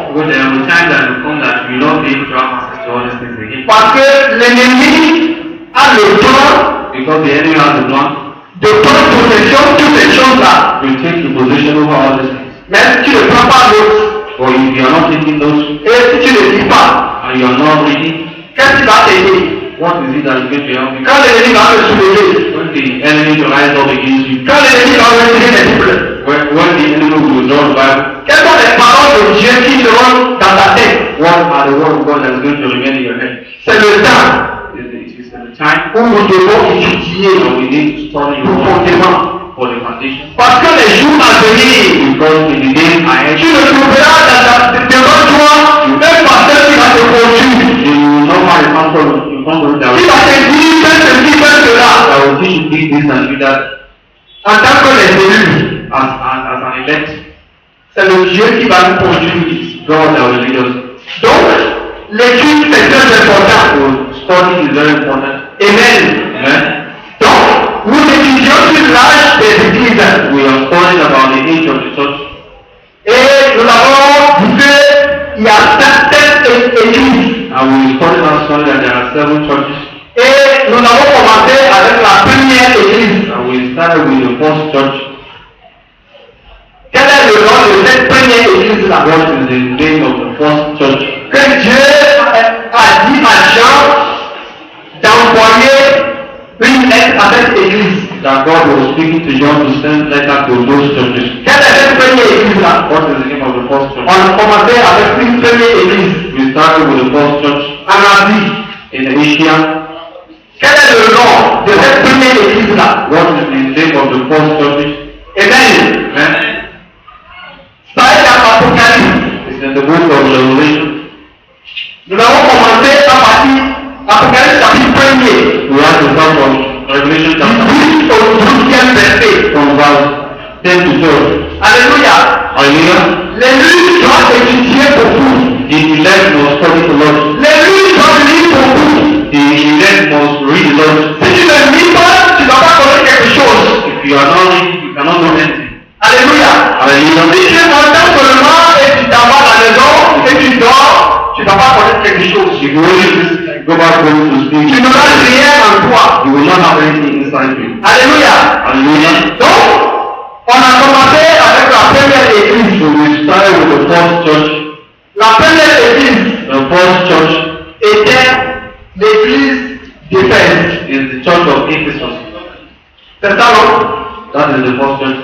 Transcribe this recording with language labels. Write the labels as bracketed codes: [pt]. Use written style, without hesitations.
[en] Because there will be times that will come that you will not be able to have access to all these things again. [fr] Parce que l'ennemi a le plan [en] Because the enemy has a plan [fr] de prendre possession de toutes ces choses-là. [en] to take the possession over all these things. [fr] Même si tu ne prends pas l'autre [en] But if you are not taking those [fr] et si tu ne lis pas, [en] and you are not reading, [fr] qu'est-ce qui va t'aider? [en] what is it that is going to help you? [fr] Quand l'ennemi va te soulever, [en] When the enemy will rise up against you, [fr] quand l'ennemi va retirer les Bibles, [en] when the enemy will withdraw the Bible, [fr] quelles sont les paroles de Dieu qui seront dans ta tête? [en] what are the words of God that is going to remain in your head? [fr] C'est le temps [en] It is the time [fr] où nous devons étudier [en] that we need to study your word [fr] profondément. [en] for the foundation. [fr] Parce que les jours à venir, [en] Because in the days ahead, [fr] tu ne trouveras devant toi un pasteur qui va te conduire, [en] you will not find a pastor in front of [fr] qui [en] you [fr] va te dire fais ceci, fais cela. [en] that will teach you this and do that [fr] En tant que les élus, [en] as an elect. [fr] c'est le Dieu qui va nous conduire. [en] God that will lead us. [fr] Donc, l'étude c'est très important. [en] So study is very important. [fr] Amen. [en] Amen. [fr] Donc, nous étudions sur l'âge des églises. [en] We are studying about the age of the church. [fr] Et nous avons dit qu'il y a certaines églises. [en] And we studied last Sunday that there are 7 churches. [fr] Et nous avons commencé avec la première église. [en] And we started with the first church. [fr] Quel est le nom de cette première église-là? [en] What is the name of the first church? [fr] Que Dieu a dit à Jean d'envoyer une lettre à cette église. [en] That God was speaking to John to send letter to those churches. [fr] Quelle est cette première église-là? [en] What is the name of the first church? [fr] On a commencé avec une première église [en] We started with the first church [fr] en Asie. [en] in Asia. [fr] Quel est le nom de cette première église-là? [en] What is the name of the first church? [fr] Amen. [en] Amen. [fr] Ça est dans l'Apocalypse. [en] It's in the book of Revelation. [fr] Nous avons commencé à partir Apocalypse chapitre 1er. [en] We have to start from Revelation chapter [fr] 10 au 12e verset. [en] from verse 10 to 12. [fr] Alléluia. [en] Hallelujah. [fr] L'élu doit étudier beaucoup. [en] The elect must study the Lord. [fr] L'élu doit lire beaucoup. [en] The elect must read the Lord. [fr] Si tu ne lis pas, tu ne vas pas connaître quelque chose. [en] If you are not reading, you cannot know anything. [fr] Alléluia. [en] Hallelujah. [fr] Si tu entends seulement et tu t'en vas à la maison et tu dors, tu ne vas pas connaître quelque chose. [en] If you only just go back home to [fr] Tu [en] sleep, [fr] n'auras rien en toi. [en] you will not have anything inside you. [fr] Alléluia. [en] Hallelujah. [fr] Donc, on a commencé avec la première église. [en] So we started with the first church. [fr] La première église [en] The first church [fr] était l'église d'Éphèse. [en] is the church of Ephesus. [fr] C'est ça, non? [en] That is the first church.